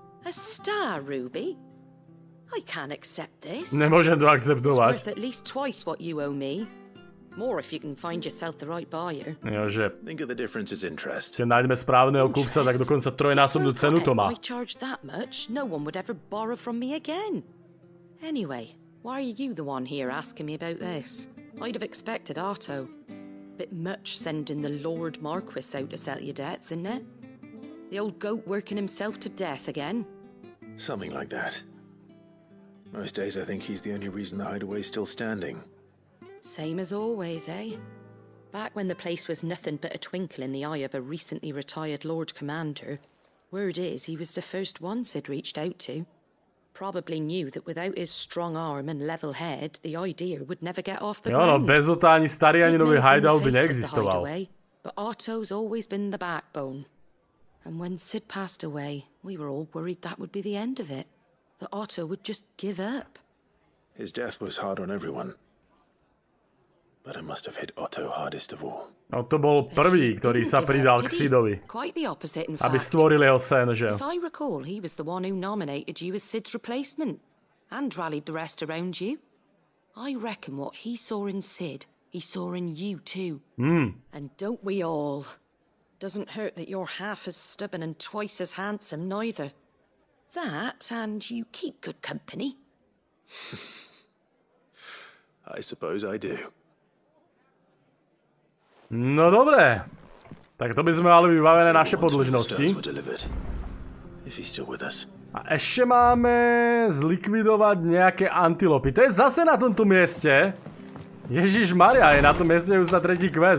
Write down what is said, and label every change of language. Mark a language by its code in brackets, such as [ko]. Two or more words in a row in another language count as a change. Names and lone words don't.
[en] A star, Ruby? I can't accept this. [sk] Nemôžem to akceptovať. [en] It's worth at least twice what you owe me. More if you can find yourself the right buyer. Jože. Think of the difference as interest. [sk] Keď nájdeme správneho kupca, tak dokonca trojnásobnú cenu to má. [en] If I charged that much, no one would ever borrow from me again. Anyway, why are you the one here asking me about this? I'd have expected Otto. Bit much sending the Lord Marquis out to settle your debts, isn't it? The old goat working himself to death again. Something like that. Most days I think he's the only reason the hideaway's still standing. Same as always, eh? Back when the place was nothing but a twinkle in the eye of a recently retired Lord Commander, word is he was the first one Sid reached out to. Probably knew that without his strong arm and level head, the idea would never get off the ground. [sk] Bez Ota ani starý ani nový hideout by neexistoval. [en] But Otto's always been the backbone. And when Sid passed away, we were all worried that would be the end of it. That Otto would just give up. His death was hard on everyone. But it must have hit Otto hardest of all. [sk] No to bol prvý, ktorý sa pridal k Sidovi. [en] Quite the opposite, in fact. [sk] Aby stvoril jeho sen, že? [en] If I recall, he was the one who nominated you as Sid's replacement and rallied the rest around you. I reckon what he saw in Sid, he saw in you too. And don't we all? Doesn't hurt that you're half as stubborn and twice as handsome, neither. That, and you keep good company. I suppose I do. [sk] No dobre. Tak to by sme mali vybavené naše podĺžnosti. A ešte máme zlikvidovať nejaké antilopy. To je zase na tomto mieste. Ježišmaria, je na tom mieste už na tretí quest.